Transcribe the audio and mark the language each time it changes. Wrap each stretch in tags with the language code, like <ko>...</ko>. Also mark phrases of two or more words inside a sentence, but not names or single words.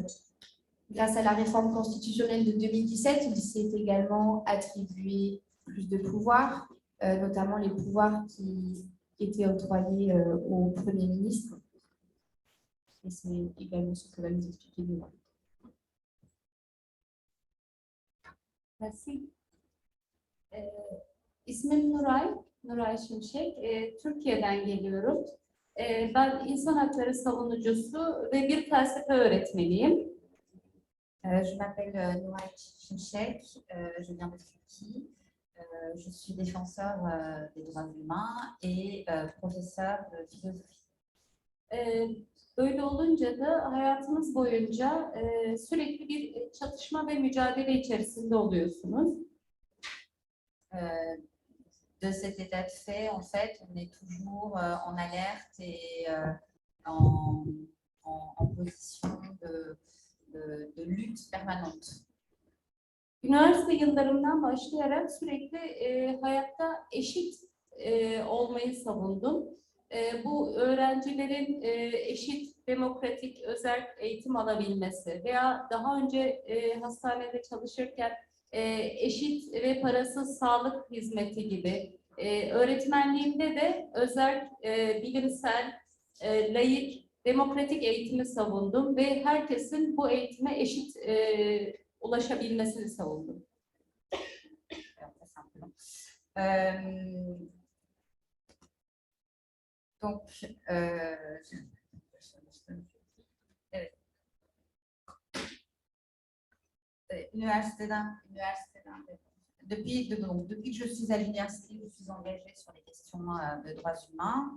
<fr>Grâce à la réforme constitutionnelle de 2017, il s'est également attribué plus de pouvoirs, notamment les pouvoirs qui étaient octroyés au Premier ministre. Et c'est également ce que va nous expliquer Nuray. Merci.</fr> <tr>İsmim Nuray Şimşek. Türkiye'den geliyorum. Ben insan hakları savunucusu ve bir felsefe öğretmeniyim.</tr> <fr>Je m'appelle Nuray Şimşek, je viens de Turquie. Je suis défenseur des droits humains et professeur de philosophie.</fr> <tr>Böyle olunca da hayatınız boyunca sürekli bir çatışma ve mücadele içerisinde oluyorsunuz.</tr> <fr>De cet état de fait, en fait, on est toujours en alerte et en position de lutte permanente.</fr> <tr>Üniversite yıllarımdan başlayarak sürekli hayatta eşit olmayı savundum. Bu öğrencilerin eşit, demokratik, özerk eğitim alabilmesi veya daha önce hastanede çalışırken eşit ve parasız sağlık hizmeti gibi. Öğretmenliğimde de özerk, bilimsel, laik, demokratik eğitimi savundum ve herkesin bu eğitime eşit ulaşabilmesini savundum.</tr> <fr>Donc, depuis que je suis à l'université, je suis engagée sur les questions de droits humains.</fr>